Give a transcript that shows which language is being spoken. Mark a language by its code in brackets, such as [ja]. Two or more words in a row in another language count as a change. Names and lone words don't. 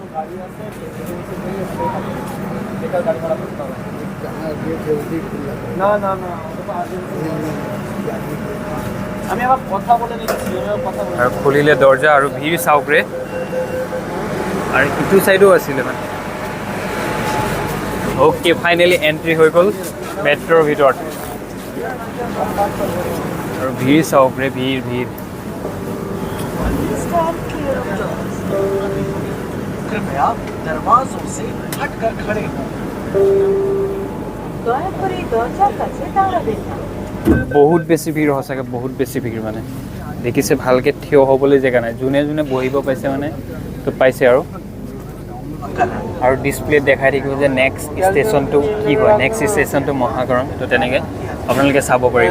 [as] আৰু খুলিলে দৰ্জা আৰু ভিৰ চাওক ৰে, আৰু ইটো চাইডো আছিলে মানে। অ'কে, ফাইনেলি এণ্ট্ৰি হৈ গ'ল মেট্ৰ'ৰ ভিতৰত। আৰু ভিৰ চাওক ৰে, ভিৰ ভিৰ। [hi] कृपया दरवाजों से हटकर खड़े हों। [bn] दया করে দরজার কাছে দাঁড়াবেন না। [as] বহুত বেছি ভিৰ, সঁচাকৈ বহুত বেছি ভিৰ মানে। দেখিছে ভালকৈ থিয় হ'বলৈ জেগা নাই, যোনে যোনে বহিব পাইছে মানে তো পাইছে আৰু। আৰু ডিছপ্লেত দেখাই থাকিব যে [en] next stationটো [as] কি হয়, [en] next stationটো [as] মহাকৰণ, তো তেনেকৈ আপোনালোকে চাব পাৰিব।